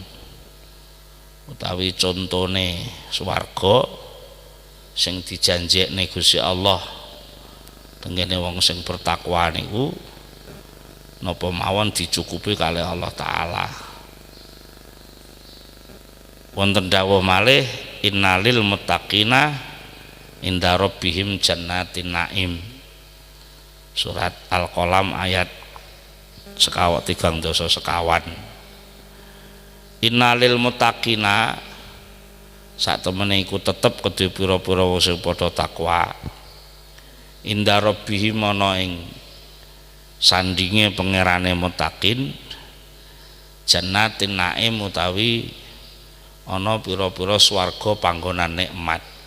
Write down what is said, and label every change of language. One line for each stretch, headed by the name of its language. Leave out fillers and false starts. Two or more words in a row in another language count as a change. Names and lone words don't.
Javanese: Utawi contone swarga sing dijanjekne Gusti Allah tengene wong sing bertakwa niku napa mawon dicukupi kalih Allah taala. Wonten dawuh malih
Arabic: innalil muttaqina inda rabbihim jannatin naim.
Javanese: Surat Al-Qalam ayat 3 sekawan.
Arabic: Innalil muttaqina
Javanese: sak temene iku tetep kedhe pira-pira wong sing padha takwa.
Arabic: Inda rabbihim
Javanese: ana ing sandinge pangerane muttaqin
Arabic: jannatin naim
Javanese: utawi ana pira-pira swarga panggonan nikmat.